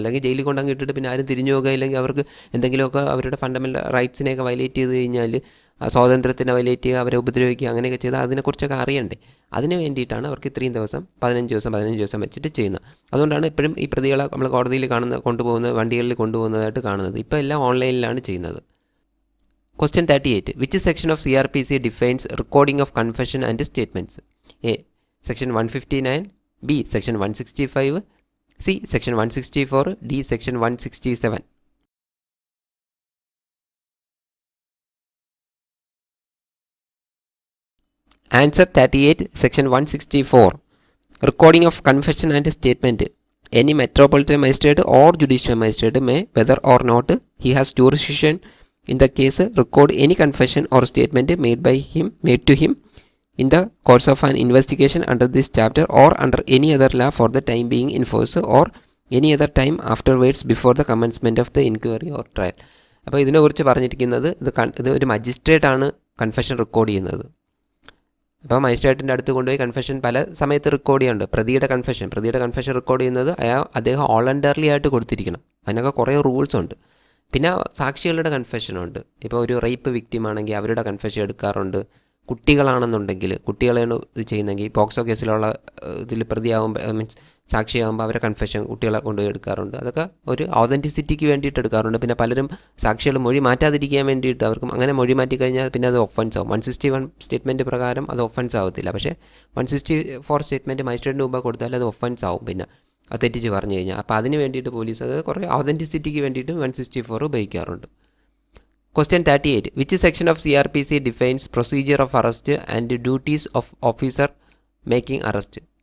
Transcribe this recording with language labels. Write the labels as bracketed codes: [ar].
[ml] അല്ലെങ്കിൽ ജയിലിൽ കൊണ്ടങ്ങ് ഇട്ടിട്ട് പിന്നെ ആരും തിരിഞ്ഞു പോകുക, ഇല്ലെങ്കിൽ അവർക്ക് എന്തെങ്കിലുമൊക്കെ അവരുടെ ഫണ്ടമെൻ്റൽ റൈറ്റ്സിനെയൊക്കെ വയലേറ്റ് ചെയ്ത് കഴിഞ്ഞാൽ, സ്വാതന്ത്ര്യത്തിനെ വയലേറ്റ് ചെയ്യുക, അവരെ ഉപദ്രവിക്കുക, അങ്ങനെയൊക്കെ ചെയ്താൽ അതിനെക്കുറിച്ചൊക്കെ അറിയണ്ടേ. അതിന് വേണ്ടിയിട്ടാണ് അവർക്ക് ഇത്രയും ദിവസം 15 ദിവസം വെച്ചിട്ട് ചെയ്യുന്നത്. അതുകൊണ്ടാണ് എപ്പോഴും ഈ പ്രതികളെ നമ്മൾ കോടതിയിൽ വണ്ടികളിൽ കൊണ്ടുപോകുന്നതായിട്ട് കാണുന്നത്. ഇപ്പോൾ എല്ലാം ഓൺലൈനിലാണ് ചെയ്യുന്നത്. [en] Question 38. Which section of CRPC defines recording of confession and statements? A. Section 159, B. Section 165, C. Section 164, D. Section 167. Answer 38. Section 164. Recording of confession and statement. Any metropolitan magistrate or judicial magistrate may, whether or not he has jurisdiction in the case, record any confession or statement made to him in the course of an investigation under this chapter or under any other law for the time being in force or any other time afterwards before the commencement of the inquiry or trial. [ml] അപ്പോൾ ഇതിനെക്കുറിച്ച് പറഞ്ഞിരിക്കുന്നത് ഇത് ഒരു മജിസ്ട്രേറ്റാണ് confession record ചെയ്യുന്നത്. അപ്പോൾ മജിസ്ട്രേറ്റിൻ്റെ അടുത്ത് കൊണ്ടുപോയി confession പല സമയത്ത് റെക്കോർഡ് ചെയ്യുന്നുണ്ട്. പ്രതിയുടെ കൺഫെഷൻ റെക്കോർഡ് ചെയ്യുന്നത് അദ്ദേഹം വോളണ്ടറിലി ആയിട്ട് കൊടുത്തിരിക്കണം. അതിനൊക്കെ കുറേ റൂൾസ് ഉണ്ട്. പിന്നെ സാക്ഷികളുടെ കൺഫെഷനുണ്ട്. ഇപ്പോൾ ഒരു റേപ്പ് വിക്റ്റിം ആണെങ്കിൽ അവരുടെ കൺഫെഷൻ എടുക്കാറുണ്ട്. കുട്ടികളാണെന്നുണ്ടെങ്കിൽ കുട്ടികളെയാണ് ഇത് ചെയ്യുന്നതെങ്കിൽ പോക്സോ കേസിലുള്ള ഇതിൽ പ്രതിയാകുമ്പോൾ സാക്ഷിയാകുമ്പോൾ അവരെ കൺഫെഷൻ കുട്ടികളെ കൊണ്ടുപോയി എടുക്കാറുണ്ട്. അതൊക്കെ ഒരു ഓതൻറ്റിസിറ്റിക്ക് വേണ്ടിയിട്ട് എടുക്കാറുണ്ട്. പിന്നെ പലരും സാക്ഷികൾ മൊഴി മാറ്റാതിരിക്കാൻ വേണ്ടിയിട്ട് അവർക്കും അങ്ങനെ മൊഴി മാറ്റി കഴിഞ്ഞാൽ പിന്നെ അത് ഒഫൻസ് ആവും. 161 സ്റ്റേറ്റ്മെൻറ്റ് പ്രകാരം അത് ഒഫൻസ് ആവത്തില്ല. പക്ഷേ 164 സ്റ്റേറ്റ്മെൻറ്റ് മജിസ്ട്രേറ്റിന് മുമ്പ് കൊടുത്താൽ അത് ഒഫൻസ് ആവും. പിന്നെ അത് തെറ്റിച്ച് പറഞ്ഞു കഴിഞ്ഞാൽ. അപ്പോൾ അതിന് വേണ്ടിയിട്ട് പോലീസ് അത് കുറേ ഓതൻറ്റിസിറ്റിക്ക് വേണ്ടിയിട്ട് 164 ഉപയോഗിക്കാറുണ്ട്. [en] Question 38. Which section of CRPC defines procedure of arrest and duties of officer making arrest?